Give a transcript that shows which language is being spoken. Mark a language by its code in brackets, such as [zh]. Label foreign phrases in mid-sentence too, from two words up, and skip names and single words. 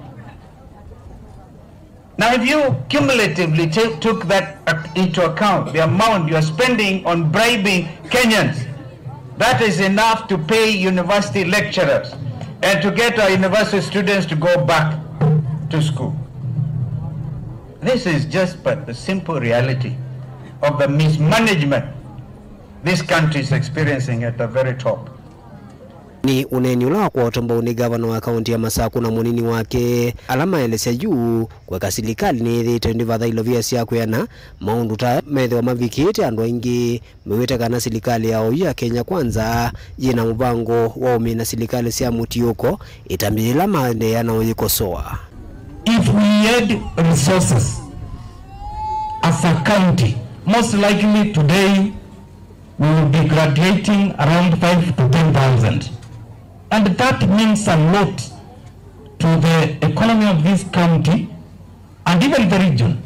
[en] Now, if you cumulatively took that into account, the amount you are spending on bribing Kenyans, that is enough to pay university lecturers and to get our university students to go back to school. This is just but the simple reality of the mismanagement this country is experiencing at the very top. [kam] Ni uneni ula kwa otombo ni governor wa kaunti ya Masako na munini wake alama elese juu kwa serikali ni thite ndi vatha ilovia cia kwiana maundu ta methe wa mavikite andu aingi meweta kana serikali yao ya Kenya Kwanza yina mubango wa umina serikali cia Mutioko itambila mande yanaoyikosoa. [en] If we had resources as a county, most likely today we will be graduating around 5 to 10,000. And that means a lot to the economy of this county and even the region.